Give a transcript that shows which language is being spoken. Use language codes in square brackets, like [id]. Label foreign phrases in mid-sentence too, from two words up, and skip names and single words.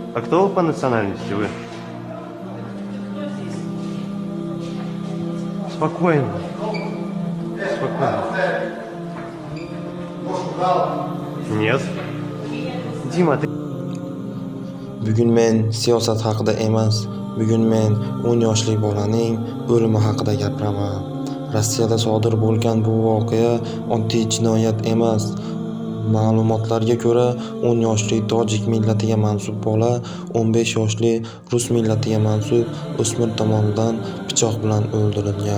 [ru] Кто вы по национальности вы? Спокойно. Спокойно. Нет. Дима, ты... [uz] Bugun men siyosat haqida emas, bugun men 10 yoshli bolaning o'limi haqida gapiraman. Rossiyada sodir bo'lgan bu voqea oddiy jinoyat emas. Ma'lumotlarga ko'ra, 10 yoshli tojik millatiga mansub bola 15 yoshli rus millatiga mansub o'smir tomonidan pichoq bilan o'ldirilgan.